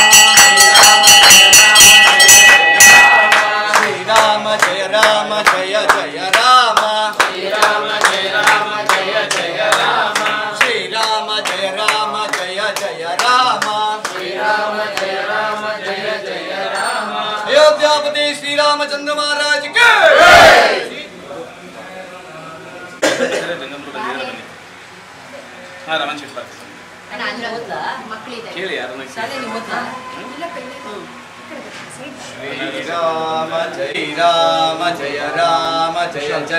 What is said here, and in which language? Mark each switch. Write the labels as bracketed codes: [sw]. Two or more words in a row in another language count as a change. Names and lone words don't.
[sa] ರಾಮ ಜಯ ಜಯ ರಾಮ ಶ್ರೀರಾಮ ಜಯ ರಾಮ ಜಯ ಜಯ ರಾಮ ಶ್ರೀರಾಮ ಜಯ ರಾಮ ಜಯ ಜಯ ರಾಮ ಶ್ರೀರಾಮ ಜಯ ರಾಮ ಜಯ ಜಯ ರಾಮ ಅಯೋಧ್ಯಾಪತಿ ಶ್ರೀರಾಮಚಂದ್ರ महाराज के श्रीराम जय राम जय राम जय जय